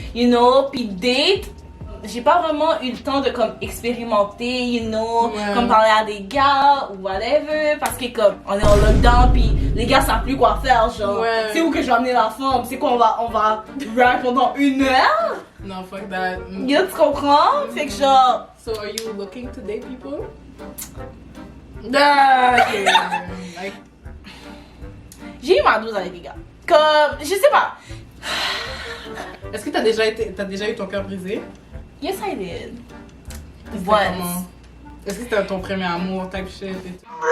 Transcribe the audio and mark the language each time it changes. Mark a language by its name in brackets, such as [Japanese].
[French] You know, puis date, j'ai pas vraiment eu le temps de comme expérimenter, [English] you know, [French] comme parler à des gars ou whatever, parce que comme on est en lockdown puis les gars savent plus quoi faire, genre, c'est où que je vais amener la femme, c'est quoi on va rap pendant 1 heure? [English] No, fuck that. [French] Yo, tu comprends? Fait que genre... [English] So are you looking to date people? Okay. Like... [French] J'ai eu ma dose avec les gars. Comme, je sais pas. Est-ce que t'as déjà eu ton cœur brisé? [English] Yes, I did. [French] C'était [English] Once. [French] comment? Est-ce que c'était ton premier amour, [English] type shit [French] et tout?